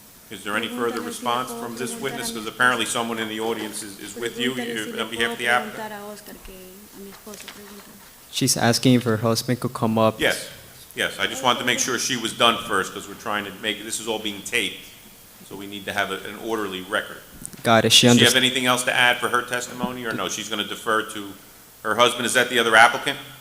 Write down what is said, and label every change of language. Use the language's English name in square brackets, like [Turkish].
[English] Is there any further response from this witness? Because apparently someone in the audience is with you on behalf of the applicant. [Spanish] Preguntar a Oscar, que a mi esposo, pregúntale. [English] She's asking if her husband could come up. Yes, I just wanted to make sure she was done first, because we're trying to this is all being taped, so we need to have an orderly record. Got it. She Does she have understands. anything else to add for her testimony, or no? She's going to defer to her husband. Is that the other applicant?